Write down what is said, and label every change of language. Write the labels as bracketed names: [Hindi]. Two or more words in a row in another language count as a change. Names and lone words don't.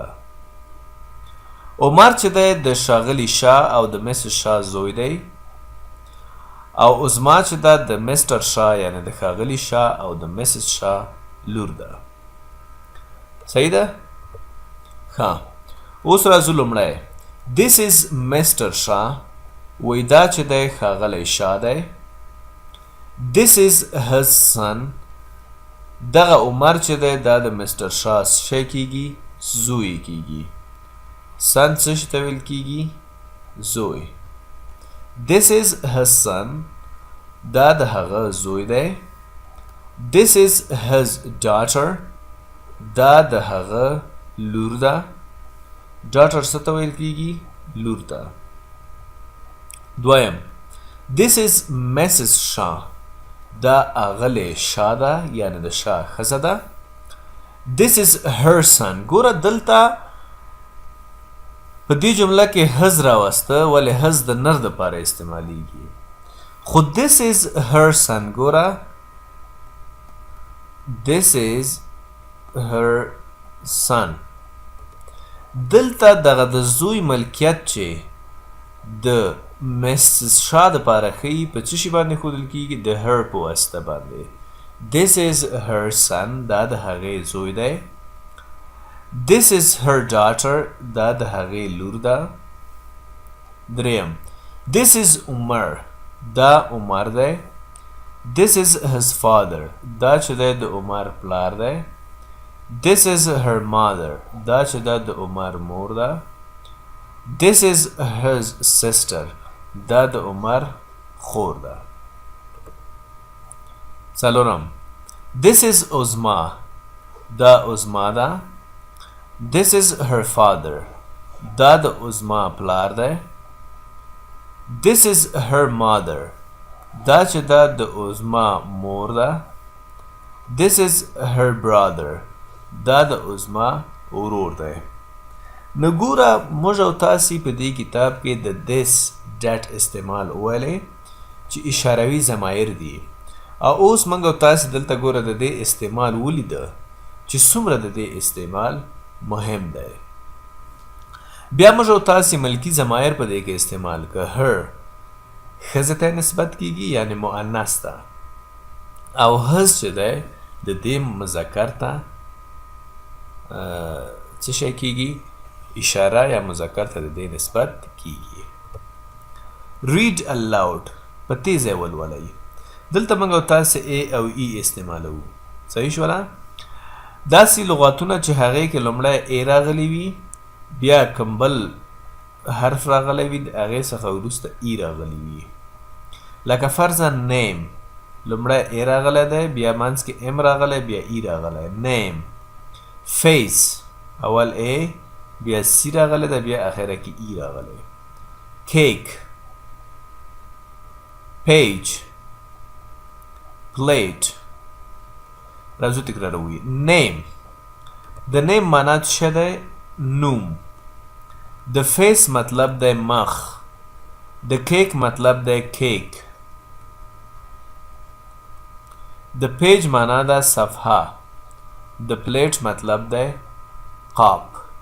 [Pashto] عمر چې دی د ښاغلي شاه او د مسز شاه زوی دی، او عظما چې دا د مسټر شاه یعنی د ښاغلي شاه او د مسز شاه لور ده. صحیح ده؟ ښه، اوس راځو لومړی. [English] this is مسټر شاه. [Pashto] وایي دا چې دی ښاغلی شاه دی. [English] this is his son. [Pashto] دغه عمر چې دی دا د مسټر شاه شی کیږي، زوی کیږي. son څه شي ته ویل کیږي؟ زوی. [English] this is his son. [Pashto] دا د هغه زوی دی. [English] this is his daughter. [Pashto] دا د هغه لور ده. daughter څه ته ویل کیږي؟ لور ته. [English] دویم this is Mrs. شاه. [Pashto] دا اغلی شاه ده، یعنی د شاه ښځه ده. [English] this is her son. [Pashto] ګوره دلته په دې جمله کې his راوسته، ولې his د نر دپاره استعمالیږي. [English] خو this is her son. ګوره this is her son. [Pashto] دلته دغه د زوی ملکیت چې د مسز شاه دپاره ښیي په څه شي باندې ښودل کیږي؟ د her په واسطه باندې. [English] this is her son. [Pashto] دا د هغې زوی دی. [English] this is her daughter. [Pashto] دا د هغې لور ده. دریم [English] this is [Pashto] عمر. دا عمر دی. [English] this is his father. [Pashto] دا چې دی د عمر پلار دی. [English] this is her mother. [Pashto] دا چې دا د عمر مور ده. [English] this is his sister. [Pashto] دا د عمر خور ده. څلورم [English] this is [Pashto] عظما. دا عظما ده. [English] this is her father. [Pashto] دا د عظما پلار دی. [English] this is her mother. [Pashto] دا چې دا د عظما مور ده. [English] This is her brother. [Pashto] دا د عظما ورور دی. نو ګوره موږ او تاسې په دې کتاب کې د [English] this that [Pashto] استعمال وویلی چې اشاروي ضمایر دي او اوس موږ او تاسې دلته ګوره د دې استعمال ولیده چې څومره د دې استعمال مهم دی. بیا موږ او تاسې ملکي ضمایر په دې کې استعمال که her ښځې ته نسبت کیږي یعنی مؤنث ته او his چې دی د دې مذکر ته څه شی کیږي اشاره یا مذکر ته د دې نسبت کیږي. [English] read aloud [Pashto] په تیزه ولولئ. دلته موږ او تاسې ا او ای استعمالوو. صحیح شوله؟ داسې لغاتونه چې هغې کې لومړی ا راغلی وي بیا کمبل حرف راغلی وي د هغې څخه وروسته ای راغلی وي. لکه فرضاً name لومړی ا راغلی دی بیا منځ کې ام راغلی بیا ای راغلی. [English] name face [Pashto] اول ا بیا سی راغلی دی بیا اخره کې ای راغلی. [English] cake page plate راځو تکراروي. [Pashto] name د name معنا څه دی نوم. د face مطلب دی مخ. د cake مطلب دی کیک. د پیج معنا ده صفحه. د پلیټ مطلب دی قاب.